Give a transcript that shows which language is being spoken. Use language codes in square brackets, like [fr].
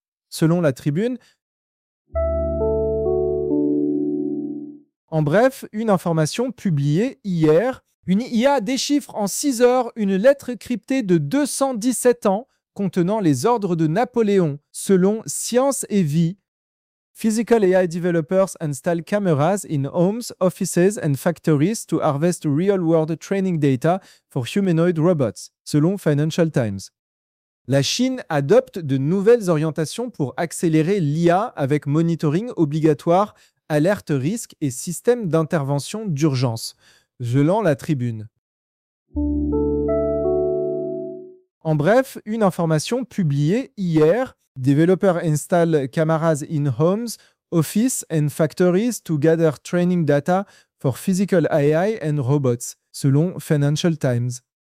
[fr] Selon la Tribune, en bref, une information publiée hier, une IA déchiffre en 6 heures une lettre cryptée de 217 ans contenant les ordres de Napoléon, selon Science et Vie. [en] Physical AI developers install cameras in homes, offices and factories to harvest real-world training data for humanoid robots, [fr] selon [en] Financial Times. [fr] La Chine adopte de nouvelles orientations pour accélérer l'IA avec monitoring obligatoire, alerte risque et système d'intervention d'urgence, selon la Tribune. En bref, une information publiée hier, développeurs installent [en] cameras in homes, offices and factories to gather training data for physical AI and robots, [fr] selon [en] Financial Times.